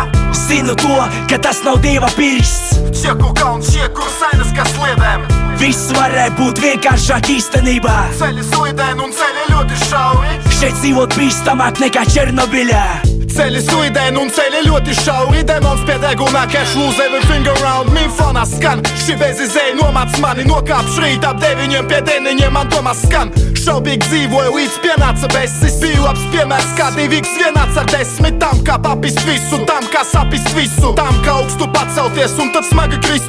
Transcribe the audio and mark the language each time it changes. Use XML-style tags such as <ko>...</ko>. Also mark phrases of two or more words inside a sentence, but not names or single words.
<lv>Zinu to, ka tas nav Dieva pirksts. Čieku kalns, čieku sainas, kas sliedēm. Viss varēja būt vienkāršāk īstenībā. Ceļi slidēni un ceļi ļoti šauri. Šeit dzīvot bīstamāk nekā Černobiļā. Ceļi slidēni un ceļi ļoti šauri. Demons pie degunā,</lv> <en>cash lose everything around me.</en> <lv>Fonā skan, šī bez izēja nomāc mani. Nokāpš rīt ap 9 pie 9 man domā skan. Šaubīgi dzīvoju līdz pienāca besis. Biju labs piemērs kā 2x vienāds ar 10. Tam kā papist visu, tam kā sapist visu. Tam kā augstu pacelties un tad smagi krist.</lv>